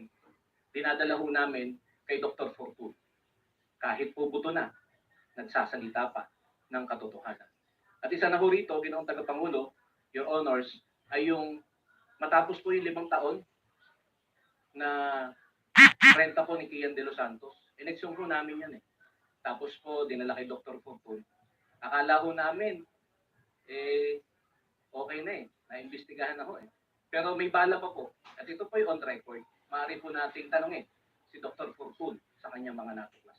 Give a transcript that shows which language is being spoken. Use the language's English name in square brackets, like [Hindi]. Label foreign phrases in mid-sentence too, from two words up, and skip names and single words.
[Filipino] Dinadala ho namin kay Dr. Fortun. Kahit po buto na, nagsasalita pa ng katotohanan. At isa na ho rito, Ginoong Tagapangulo, [English] Your Honors, [Filipino] ay yung matapos po yung 5 taon na renta po ni Kian de los Santos. In-exhume po namin yan eh. Tapos po, dinala kay Dr. Fortun. Akala ho namin, okay na eh. Naimbestigahan ako eh. Pero may bala pa po. At ito po yung [English] on record. [Filipino] Maaari po nating tanongin si Dr. Fortun sa kanyang mga natuklasan.